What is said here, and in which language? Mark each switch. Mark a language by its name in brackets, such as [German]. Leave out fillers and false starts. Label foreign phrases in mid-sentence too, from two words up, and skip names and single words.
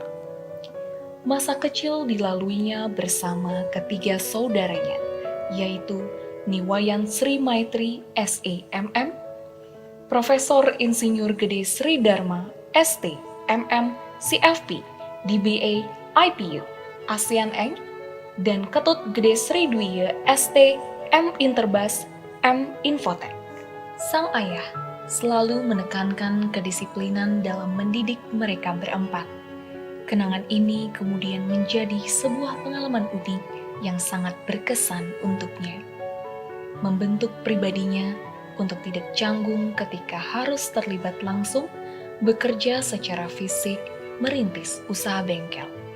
[Indonesian] Masa kecil dilaluinya bersama ketiga saudaranya, yaitu Niwayan Sri Maitri SEMM, Profesor Insinyur Gede Sri Dharma ST MM CFP DBA IPU ASEAN Eng, dan Ketut Gede Sri Dwi ST M Interbas M Infotech. Sang ayah selalu menekankan kedisiplinan dalam mendidik mereka berempat. Kenangan ini kemudian menjadi sebuah pengalaman unik yang sangat berkesan untuknya. Membentuk pribadinya untuk tidak canggung ketika harus terlibat langsung bekerja secara fisik merintis usaha bengkel.